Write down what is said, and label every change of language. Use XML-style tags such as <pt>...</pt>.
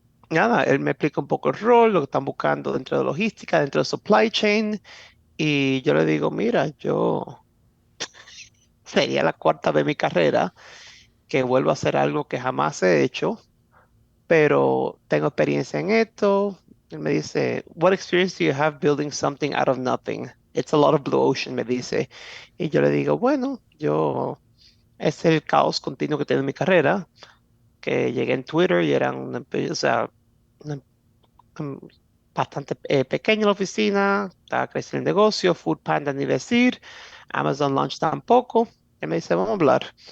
<es>nada, él me explica un poco el rol, lo que están buscando dentro de logística, dentro de supply chain, y yo le digo, mira, yo sería la cuarta vez en mi carrera que vuelvo a hacer algo que jamás he hecho, pero tengo experiencia en esto.</es> <en>Él me dice, What experience do you have building something out of nothing? It's a lot of blue ocean, me dice.</en> <es>Y yo le digo, bueno, es el caos continuo que tengo en mi carrera, que llegué en Twitter y era o sea, una- em, bastante pequeña la oficina, estaba creciendo el negocio, Foodpanda ni decir, Amazon Launch tampoco. Él me dice, vamos a hablar.</es>